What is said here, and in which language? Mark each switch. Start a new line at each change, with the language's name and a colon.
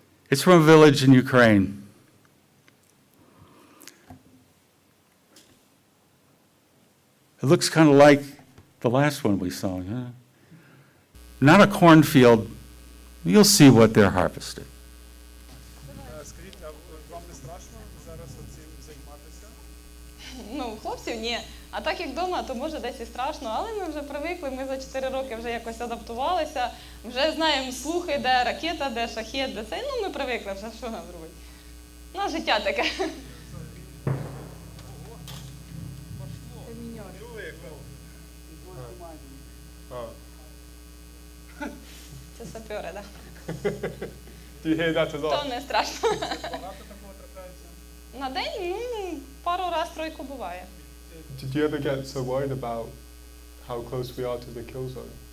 English: It's from a village in Ukraine. It looks kind of like the last one we saw, huh? Not a cornfield. You'll see what they're harvesting.
Ukrainian: Скажіть, а вам не страшно зараз цим займатися? Ну, хлопців ні. А так як вдома, то може десь і страшно, але ми вже привикли, ми за 4 роки вже якось адаптувалися, вже знаємо слухи, де ракета, де шахет, де це. Ну, ми привикли вже, що нам робити. Ну, життя таке. Це сапери, так.
English: Do you hear that a lot?
Ukrainian: То не страшно. Багато такого трапляється? На день, ну, пару раз тройку буває.
English: Did you ever get so worried about how close we are to the kill zone?